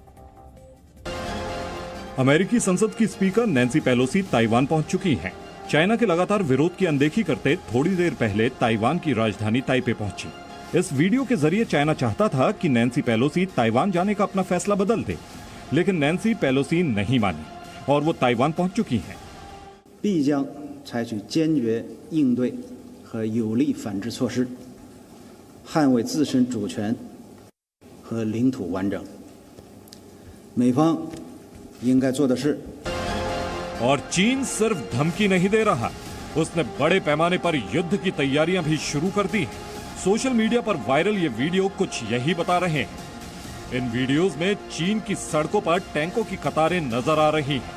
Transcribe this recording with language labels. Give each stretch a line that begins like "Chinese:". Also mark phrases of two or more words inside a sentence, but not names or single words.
Hindi: अमेरिकी संसद की स्पीकर नैन्सी पेलोसी ताइवान पहुंच चुकी हैं। चाइना के लगातार विरोध की अनदेखी करते थोड़ी देर पहले ताइवान की राजधानी ताइपे पहुंची। इस वीडियो के जरिए चाइना चाहता था कि नैन्सी पेलोसी ताइवान जाने का अपना फैसला बदल दे, लेकिन नैन्सी पेलोसी नहीं मानी और वो ताइवान पहुंच चुकी हैं।
Chinese: 必将采取坚决应对和有力反制措施，捍卫自身主权和领土完整。美方应该做的是。
Hindi: और चीन सिर्फ धमकी नहीं दे रहा, उसने बड़े पैमाने पर युद्ध की तैयारियां भी शुरू कर दी हैं।
English: social media
Hindi: पर वायरल ये वीडियो कुछ यही बता रहे हैं। इन वीडियोस में चीन की सड़कों पर टैंकों की कतारें नजर आ रही हैं।